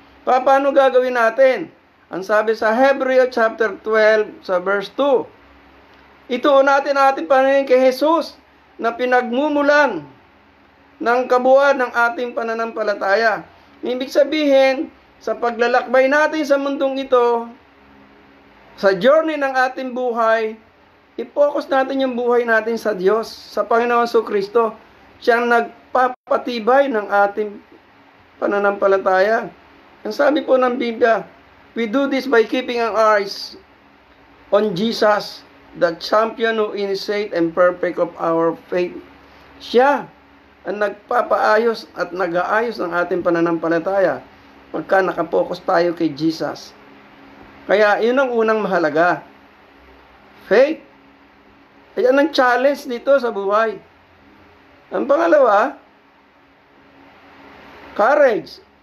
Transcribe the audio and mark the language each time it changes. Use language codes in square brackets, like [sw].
[tl] Paano gagawin natin? Ang sabi sa Hebreo chapter 12 sa verse 2, ituon natin ating paningin kay Jesus na pinagmumulan ng kabuuan ng ating pananampalataya. Ibig sabihin, sa paglalakbay natin sa mundong ito, sa journey ng ating buhay, i-focus natin yung buhay natin sa Diyos, sa Panginoon Kristo. Siyang nagpapatibay ng ating pananampalataya. Ang sabi po ng Biblia, [en] we do this by keeping our eyes on Jesus, the champion who initiate and perfect of our faith. [tl] Siya ang nagpapaayos at nag-aayos ng ating pananampalataya pagka nakapokus tayo kay Jesus. Kaya yun ang unang mahalaga. Faith. Ayan ang challenge dito sa buhay. Ang pangalawa, courage.